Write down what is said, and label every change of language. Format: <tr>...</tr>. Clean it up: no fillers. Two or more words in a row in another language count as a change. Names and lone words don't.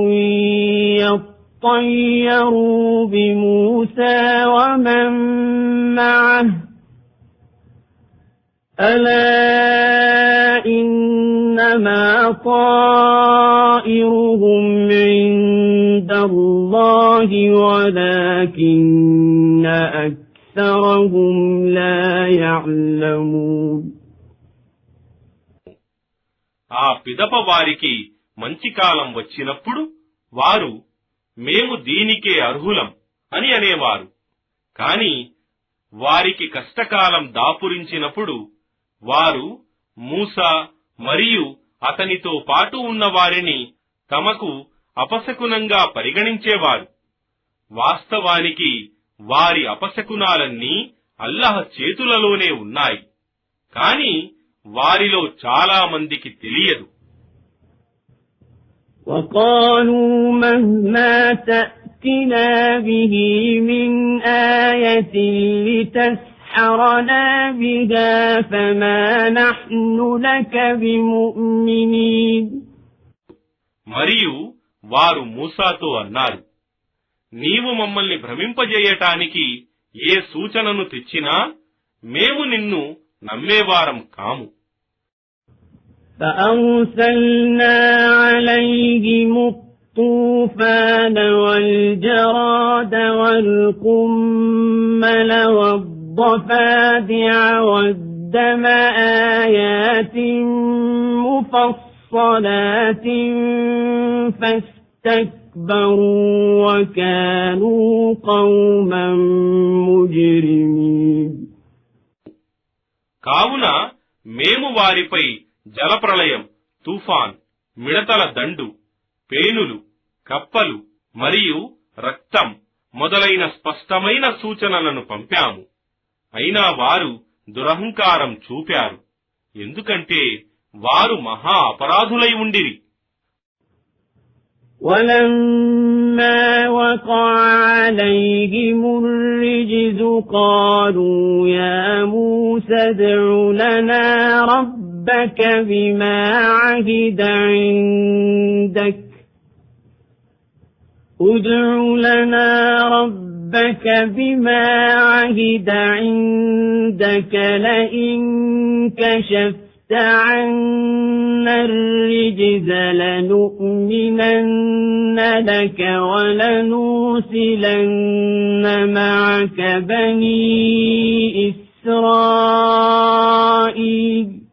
<ar>يَطَّيَّرُوا بِمُوسَىٰ وَمَن مَّعَهُ أَلَا إِنَّمَا طَائِرُهُمْ عِندَ اللَّهِ وَلَٰكِنَّ أَكْثَرَهُمْ لَا يَعْلَمُونَ.</ar> <te>ఆ పిదప వారికి మంచి కాలం వచ్చినప్పుడు వారు మేము దీనికే అర్హులం అని అనేవారు. కాని వారికి కష్టకాలం దాపురించినప్పుడు వారు మూసా మరియు అతనితో పాటు ఉన్న వారిని తమకు అపశకునంగా పరిగణించేవారు. వాస్తవానికి వారి అపశకునాలన్నీ అల్లాహ్ చేతులలోనే ఉన్నాయి, కాని వారిలో చాలా మందికి తెలియదు.</te> <ar>وَقَالُوا مَهْمَا تَأْتِنَا بِهِ مِنْ آيَةٍ لِتَسْحَرَنَا بِهَا فَمَا نَحْنُ لَكَ بِمُؤْمِنِينَ.</ar> <te>మరియు వారు మూసాతో అన్నారు, నీవు మమ్మల్ని భ్రమింపజేయటానికి ఏ సూచనను తెచ్చినా మేము నిన్ను నమ్మేవారం కాము.</te> <ar>فَأَرْسَلْنَا عَلَيْهِمُ الطُّوفَانَ وَالْجَرَادَ وَالْقُمَّلَ وَالضَّفَادِعَ وَالدَّمَ آيَاتٍ مُفَصَّلَاتٍ فَاسْتَكْبَرُوا وَكَانُوا قَوْمًا مُجْرِمِينَ.</ar> <te>కావున మేము వారిపై జలప్రళయం, తుఫాన్, మిడతల దండు, పేనులు, కప్పలు మరియు రక్తం మొదలైన స్పష్టమైన సూచనలను పంపాము. అయినా వారు దురహంకారం చూపారు, ఎందుకంటే వారు మహా అపరాధులై ఉండిరి.</te> <ar>وَلَمَّا وَقَعَ عَلَيْهِمُ الرِّجْزُ قَالُوا يَا مُوسَى ادْعُ لَنَا رَبَّكَ بِمَا عَهِدَ عِندَكَ لَئِن كَشَفْتَ عَنَّا الرِّجْزَ لَنُؤْمِنَنَّ لَكَ وَلَنُرْسِلَنَّ مَعَكَ بَنِي إِسْرَائِيلَ.</ar>